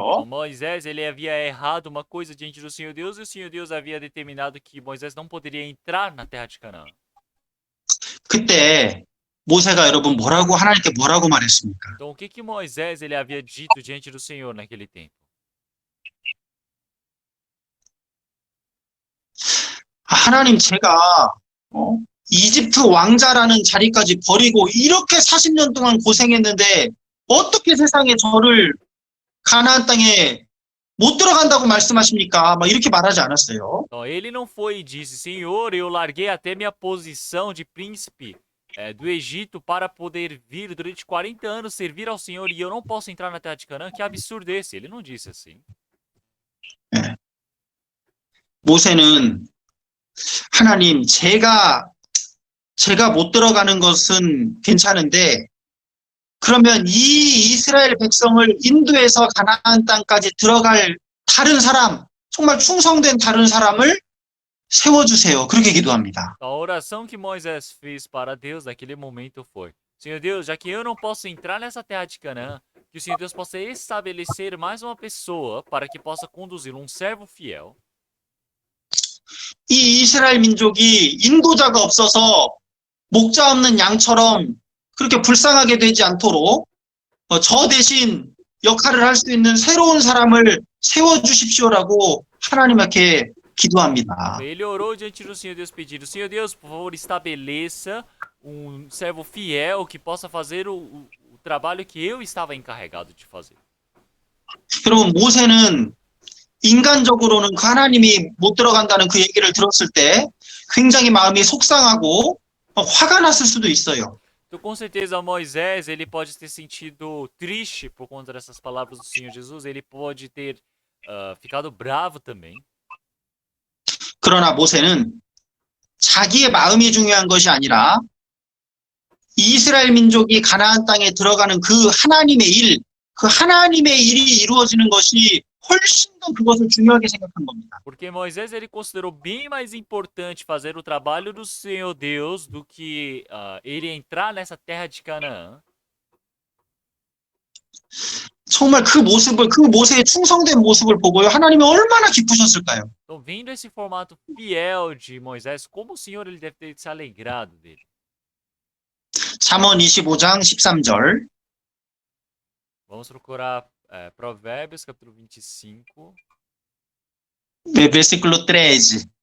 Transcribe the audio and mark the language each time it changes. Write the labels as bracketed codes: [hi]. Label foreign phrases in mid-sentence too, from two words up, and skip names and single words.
[pt] Então, Moisés ele havia errado uma coisa diante do Senhor Deus e o Senhor Deus havia determinado que Moisés não poderia entrar na terra de Canaã. [ko] 그때 모세가 여러분 하나님께 뭐라고 말했습니까? [pt] Então, o que Moisés ele havia dito diante do Senhor naquele tempo? [ko] 하나님 제가 이집트 왕자라는 자리까지 버리고 이렇게 40년 동안 고생했는데 어떻게 세상에 저를 가나안 땅에 못 들어간다고 말씀하십니까? 막 이렇게 말하지 않았어요. [pt] Então, ele não foi e disse: Senhor, eu larguei até minha posição de príncipe do Egito para poder vir durante 40 anos servir ao Senhor e eu não posso entrar na terra de Canaã. Que absurdo esse? Ele não disse assim. [ko] 네. 모세는 하나님 제가 제가 못 들어가는 것은 괜찮은데 그러면 이 이스라엘 백성을 인도해서 가나안 땅까지 들어갈 다른 사람, 정말 충성된 다른 사람을 세워주세요. 그렇게 기도합니다. [pt] A oração que Moisés fez para Deus naquele momento foi: Senhor Deus, já que eu não posso entrar nessa terra de Canaã, que o Senhor Deus possa estabelecer mais uma pessoa para que possa conduzir um servo fiel. [ko] 이 이스라엘 민족이 인도자가 없어서 목자 없는 양처럼 그렇게 불쌍하게 되지 않도록 저 대신 역할을 할 수 있는 새로운 사람을 세워주십시오라고 하나님께 기도합니다. [pt] Ele orou diante do Senhor Deus pedindo: Senhor Deus, por favor, estabeleça um servo fiel que possa fazer o trabalho que eu estava encarregado de fazer. [ko] 여러분, 모세는 인간적으로는 하나님이 못 들어간다는 그 얘기를 들었을 때 굉장히 마음이 속상하고 화가 났을 수도 있어요. [pt] Então, com certeza, Moisés, ele pode ter sentido triste por conta dessas palavras do Senhor Jesus. Ele pode ter ficado bravo também. [ko] 그러나 모세는 자기의 마음이 중요한 것이 아니라 이스라엘 민족이 가나안 땅에 들어가는 그 하나님의 일, 그 하나님의 일이 이루어지는 것이 훨씬 더 그것을 중요하게 생각한 겁니다. [pt] Porque Moisés, ele considerou bem mais importante fazer o trabalho do Senhor Deus do que ele entrar nessa terra de Canaã. [ko] 정말 그 모습을, 그 모세의 충성된 모습을 보고요, 하나님이 얼마나 기쁘셨을까요? [pt] Então, vendo esse formato fiel de Moisés, como o Senhor ele deve ter se alegrado dele. [ko] 잠언 25장 13절. [pt] Vamos procurar Provérbios, capítulo 25. versículo 13.